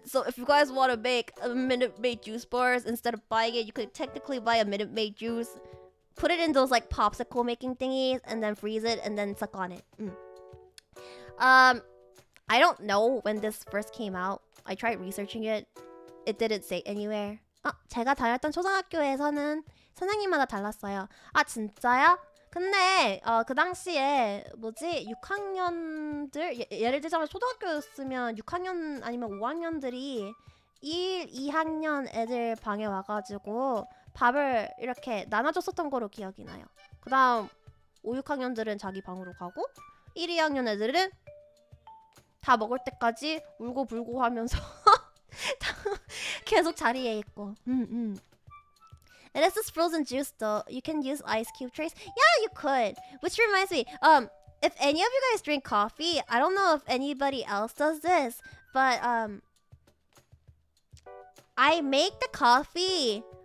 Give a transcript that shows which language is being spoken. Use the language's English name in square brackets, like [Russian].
[English] So if you guys want to make a Minute Maid juice bars, instead of buying it, you could technically buy a Minute Maid juice, put it in those like popsicle making thingies, and then freeze it, and then suck on it. I don't know when this first came out. I tried researching it. It didn't say anywhere. [Korean] 제가 다녔던 초등학교에서는 선생님마다 달랐어요. 아, 진짜요? 근데 그 당시에 뭐지? 6학년들 예를 들자면 초등학교였으면 6학년 아니면 5학년들이 1, 2학년 애들 방에 와가지고 밥을 이렇게 나눠줬었던 거로 기억이 나요. 그 다음 5, 6학년들은 자기 방으로 가고 1, 2학년 애들은 다 먹을 때까지 울고 불고 하면서 계속 자리에 있고. [English] And it's this frozen juice though. You can use ice cube trays. Yeah, you could. Which reminds me, if any of you guys drink coffee, I don't know if anybody else does this, but I make the coffee.